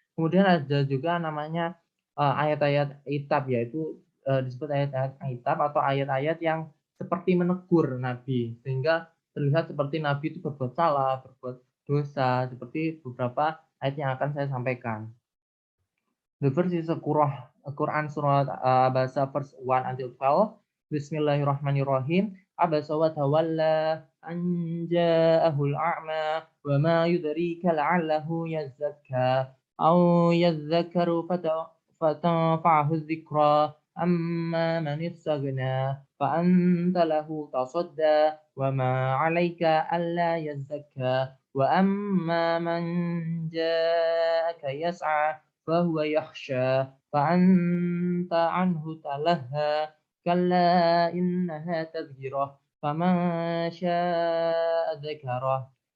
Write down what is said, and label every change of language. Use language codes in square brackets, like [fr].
[id] Kemudian ada juga namanya ayat-ayat itab, yaitu disebut ayat-ayat itab atau ayat-ayat yang seperti menegur Nabi, sehingga terlihat seperti Nabi itu berbuat salah, berbuat dosa, seperti beberapa ayat yang akan saya sampaikan. [en] The first is a Quran Surah Abasa verse 1 until 12. [ar] Bismillahirrahmanirrahim. Abasa wa tawalla an ja'ahul a'ma wa ma yudrika la'allahu yazzakka aw yadhakkaru fatanfa'ahu dhikra amma man istaghna fa anta lahu tasadda wa ma 'alaika alla yazzakka wa amma man ja'aka yas'a فهو يخشى فأنت عنه تلهى كلا إنها تذكرة فمن شاء ذكره.